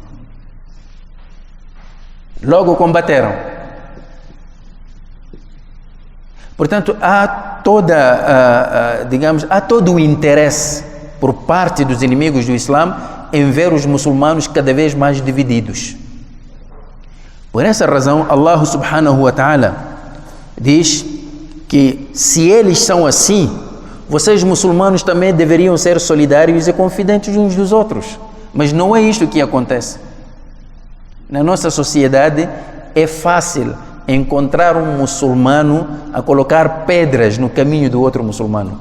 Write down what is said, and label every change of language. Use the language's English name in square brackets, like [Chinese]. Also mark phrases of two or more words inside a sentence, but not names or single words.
[Portuguese] Logo combateram. Portanto, há todo o interesse por parte dos inimigos do Islã em ver os muçulmanos cada vez mais divididos. Por essa razão, [Arabic] الله سبحانه وتعالى [Portuguese] diz que se eles são assim, vocês muçulmanos também deveriam ser solidários e confidentes uns dos outros. Mas não é isto que acontece. Na nossa sociedade é fácil encontrar um muçulmano a colocar pedras no caminho do outro muçulmano.